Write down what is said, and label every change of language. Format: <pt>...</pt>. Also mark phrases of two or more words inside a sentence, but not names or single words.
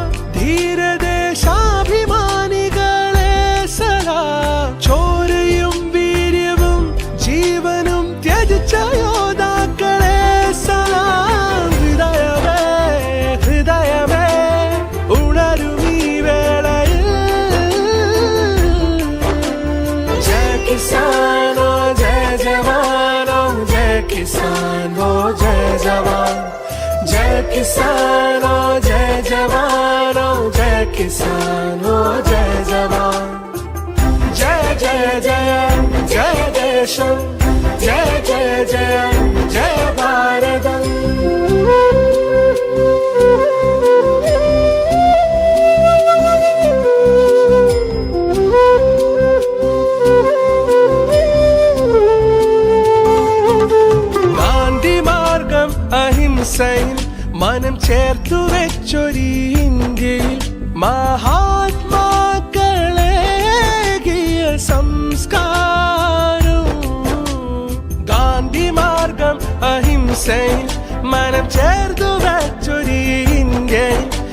<ml>ധീരദേശാഭിമാനികളെ സദാ ചോരയും വീര്യവും ജീവനും ത്യജിച്ച യോദ്ധാക്കളെ സദാ ഹൃദയമേ ഹൃദയമേ ഉണരുമീ വേളയിൽ</ml> <hi>जय किसानो जय जवानो जय किसानो जय जवान जय किसानो जय जवानो जय किसानो जय जवान जय जय जय जय देशम जय जय जय जय भारतम</hi> <ml>ഗാന്ധി മാർഗം अहिंसയിൽ മനം ചേർത്തു വെച്ചൊരു ഇന്ത്യയിൽ മഹാത്മാക്കളേകിയ സംസ്കാരം ഗാന്ധി മാർഗം അഹിംസയിൽ മനം ചേർത്തു വെച്ചൊരു ഇന്ത്യയിൽ</ml>